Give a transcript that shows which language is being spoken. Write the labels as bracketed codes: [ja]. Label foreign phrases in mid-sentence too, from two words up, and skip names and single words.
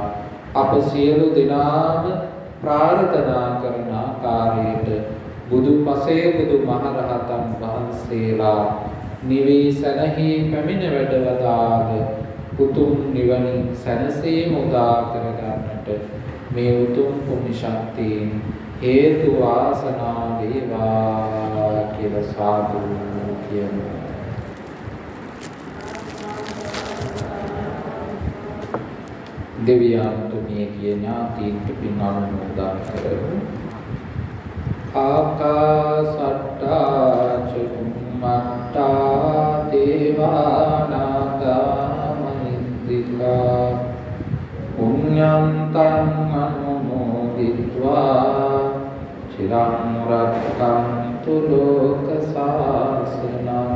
[si] අප සියලු දෙනාම ප්‍රාර්ථනා කරන ආකාරයට බුදු පසේ බුදු මහරහතන් වහන්සේලා නිවී සැනහි පැමිණ වැඩවදාළ උතුම් නිවනින් සැනසීම උදා කරගන්නට මේ උතුම් පුණ්‍ය ශක්තියෙන් හේතු වාසනා වේවා කියලා සාදු කියමු. දෙවියන්ට මේ කිය ඥාතීන්ට පින් අනුමෝදන් කරමු. [pi] ආකාසට්ටා චුම්මට්ටා දේවානාගා මහින්దికා පුඤ්ඤන්තං අනුමෝදිत्वा චිරං රක්ඛන්තු ලෝක සාසනං.